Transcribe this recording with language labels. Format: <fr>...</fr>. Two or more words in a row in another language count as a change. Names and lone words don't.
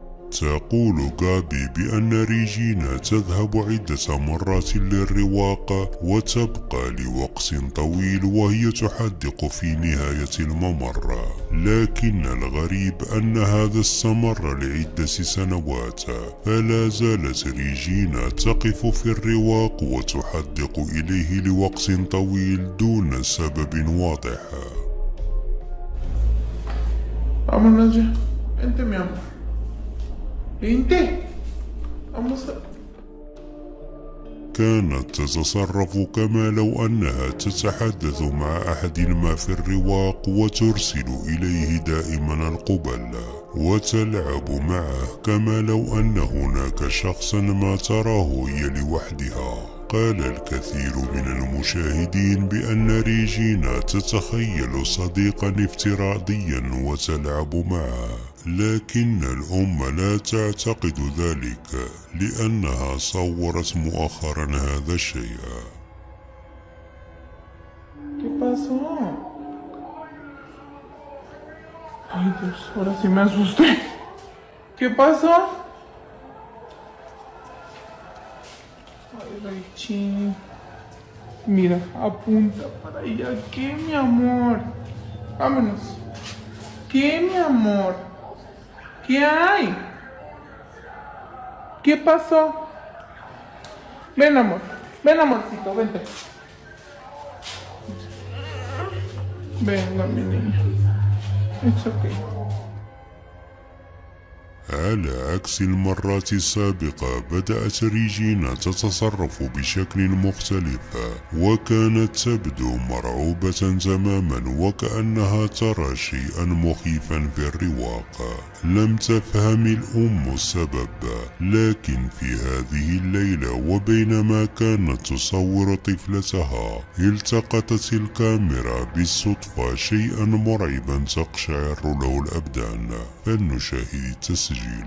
<ar>تقول غابي بأن ريجينا تذهب عدة مرات للرواق وتبقى لوقت طويل وهي تحدق في نهاية الممر، لكن الغريب أن هذا استمر لعدة سنوات، فلا زالت ريجينا تقف في الرواق وتحدق إليه لوقت طويل دون سبب واضح.</ar> <es>Vámonos ya. Vente, mi amor. Vente. Vamos a...</es> <ar>كانت تتصرف كما لو أنها تتحدث مع أحد ما في الرواق وترسل إليه دائما القبل وتلعب معه كما لو أن هناك شخصا ما تراه هي لوحدها. قال الكثير من المشاهدين بأن ريجينا تتخيل صديقا افتراضيا وتلعب معه، لكن الأم لا تعتقد ذلك لأنها صورت مؤخرا هذا الشيء.</ar> <es>¿Qué pasó? Ay, Dios, ahora sí me asusté. ¿Qué pasó? Ay, Richie. Mira, apunta para allá. ¿Qué, mi amor? Vámonos. ¿Qué, mi amor? ¿Qué hay? ¿Qué pasó? Ven, amor. Ven, amorcito, vente. Venga, mi niña.</es> <en>It's okay.</en> <ar>على عكس المرات السابقة بدأت ريجينا تتصرف بشكل مختلف، وكانت تبدو مرعوبة تماما وكأنها ترى شيئا مخيفا في الرواق. لم تفهم الأم السبب، لكن في هذه الليلة وبينما كانت تصور طفلتها التقطت الكاميرا بالصدفة شيئا مرعبا تقشعر له الأبدان. فلنشاهد التسجيل.</ar>